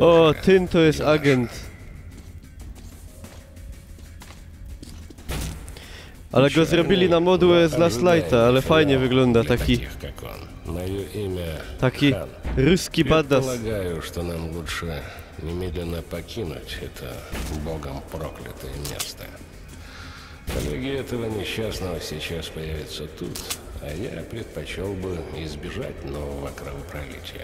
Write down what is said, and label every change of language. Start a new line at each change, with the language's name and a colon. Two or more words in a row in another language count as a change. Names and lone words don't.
Polish: O, Tyn to jest agent. Ale go zrobili na modłę z Last Lighta, ale fajnie wygląda,
Russian: Для
Polish: taki...
Russian: таких, как он. Мое имя
Polish: Taki
Russian: Хан.
Polish: ruski badass.
Russian: Предполагаю, что нам лучше немедленно покинуть это богом проклятое место. Коллеги этого несчастного сейчас появятся тут, а я предпочел бы избежать нового кровопролития.